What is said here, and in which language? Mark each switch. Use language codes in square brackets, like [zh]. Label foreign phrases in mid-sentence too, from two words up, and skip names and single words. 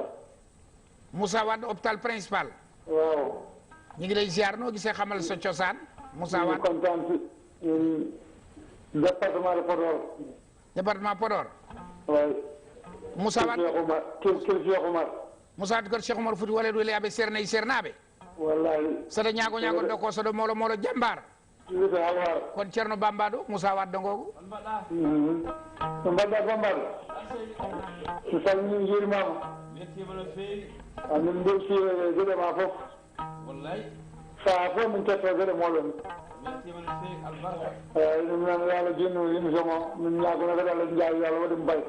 [wo] Moussa Wade [fr] hôpital principal [wo] waaw ñu ngi lay ziar noo gisee xamal sa cosaan Moussa Wade kontaan ci [fr] département de Podor [wo] département Podor waaw Moussa Wade kër Cheikh Oumar [ff] Moussa Wade kër Cheikh Oumar Fouti wala du abe sernayi sernaɓe wallahi saɗa ñaago doko saɗa molo jambar wiyete halwar kono ceerno bambaɗo Moussa Wade ngogo no mbaɗɗa bambaɗo mi salmini juurimama amin beltire gueɗe ma foof saha fof min ketto gueɗe moɗon eyyi ɗum noon yo Allah jinnu émission o min ñagono kadi Allah jaawi yo Allah waɗi mbayto